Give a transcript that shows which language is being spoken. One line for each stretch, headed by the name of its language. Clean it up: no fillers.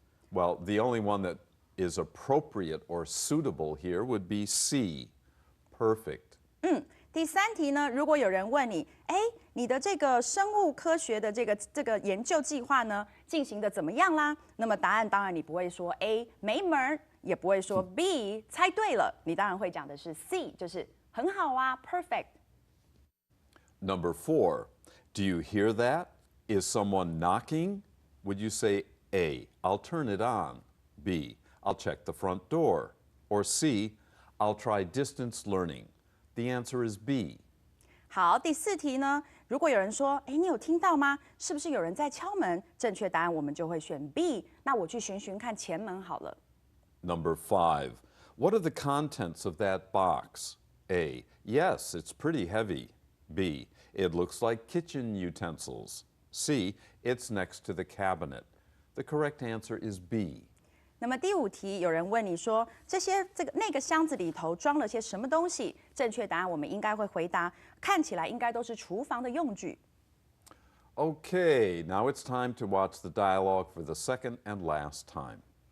English: Well, the only one that is appropriate or suitable here would be C, perfect.
Chinese: 第三题呢，如果有人问你，你的这个生物科学的这个研究计划呢，进行的怎么样啦？那么答案当然你不会说 A 没门儿，也不会说 B 猜对了，你当然会讲的是 C，就是很好啊 ，perfect。
English: Number 4, do you hear that? Is someone knocking? Would you say A, I'll turn it on, B, I'll check the front door, or C, I'll try distance learning? The answer is B.
Chinese: 好，第四题呢，如果有人说，你有听到吗？是不是有人在敲门？正确答案我们就会选 B。那我去寻寻看前门好了。
English: Number 5, what are the contents of that box? A, yes, it's pretty heavy. B, it looks like kitchen utensils. C, it's next to the cabinet. The correct answer is B.
Chinese: 那么第五题，有人问你说，那个箱子里头装了些什么东西？正确答案我们应该会回答，看起来应该都是厨房的用具。
English: Okay, now it's time to watch the dialogue for the second and last time.